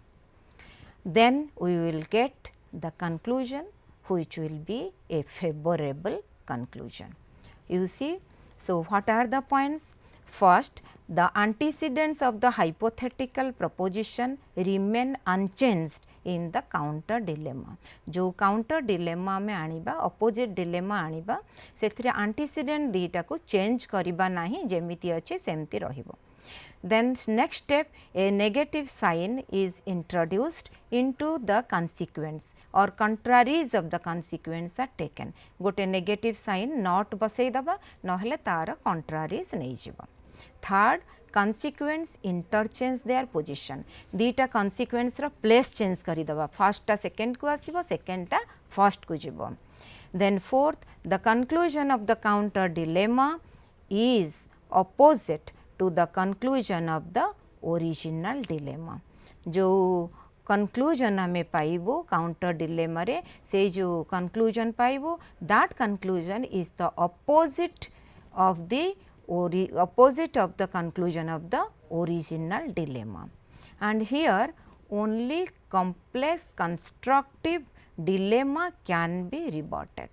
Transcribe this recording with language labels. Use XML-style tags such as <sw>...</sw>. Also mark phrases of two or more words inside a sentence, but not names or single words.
<en>Then we will get the conclusion which will be a favorable conclusion. You see, so what are the points? First, the antecedents of the hypothetical proposition remain unchanged in the counter dilemma.</en> <or>जो</or> <en>counter dilemma</en> <or>ମେଁ ଆଣିବା</or> <en>opposite dilemma</en> <or>ଆଣିବା ସେଥିରେ antecedent ଦୁଇଟା କୁ change କରିବା ନାହିଁ ଯେମିତି ଅଛି ସେମିତି ରହିବ.</or> <en>Then next step, a negative sign is introduced into the consequence or contraries of the consequence are taken.</en> <or>गोटे</or> <en>negative sign not</en> <or>ବସାଇ ଦବା ନହେଲେ ତାର contraries ନେଇ ଯିବ.</or> <en>Third, consequence interchange their position.</en> <or>दीटा consequence रा</or> <en>place change</en> <or>କରି ଦବା. First टा second को आसीबो, second टा first को जिवो.</or> <en>Then fourth, the conclusion of the counter dilemma is opposite to the conclusion of the original dilemma.</en> <or>जो conclusion हमें पाइबो</or> <en>counter dilemma</en> <or>रे से जो conclusion पाइबो</or> <en>that conclusion is the opposite of the conclusion of the original dilemma. And here only complex constructive dilemma can be rebutted.</en>